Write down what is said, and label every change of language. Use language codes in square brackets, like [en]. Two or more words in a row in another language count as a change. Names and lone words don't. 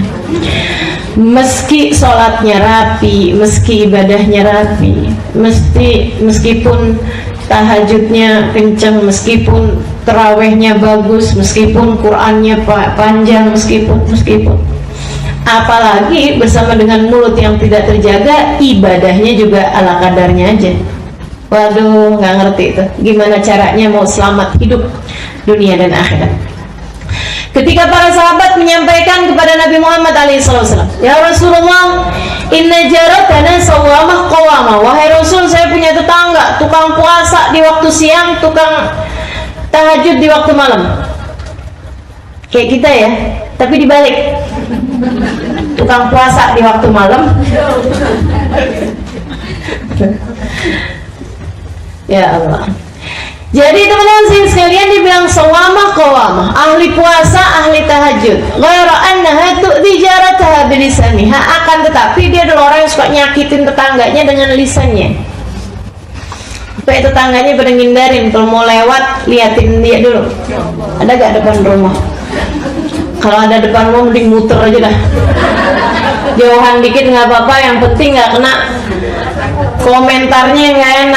[id] Meski sholatnya rapi, meski ibadahnya rapi, meskipun tahajudnya kencang, meskipun terawihnya bagus, meskipun Qur'annya panjang, meskipun apalagi bersama dengan mulut yang tidak terjaga, ibadahnya juga ala kadarnya aja. Waduh, nggak ngerti itu gimana caranya mau selamat hidup dunia dan akhirat. Ketika para sahabat menyampaikan kepada Nabi Muhammad SAW, [ar] يا رسول الله, إن جارتنا صوامة قوامة. [id] Wahai Rasul, saya punya tetangga, tukang puasa di waktu siang, tukang tahajud di waktu malam. Kayak kita ya, tapi dibalik. tukang puasa di waktu malam. Ya Allah. Jadi teman-teman sekalian, dibilang [ar] صوامة قوامة, [id] ahli puasa, ahli tahajud. [ar] غير أنها تؤذي جاراتها بلسانها, [id] akan tetapi dia adalah orang yang suka nyakitin tetangganya dengan lisannya. Supaya tetangganya pada ngindarin, kalau mau lewat liatin dia dulu. Ada gak depan rumah? Kalau ada depan rumah mending muter aja dah. Jauhan dikit nggak apa-apa, yang penting nggak kena komentarnya nggak enak.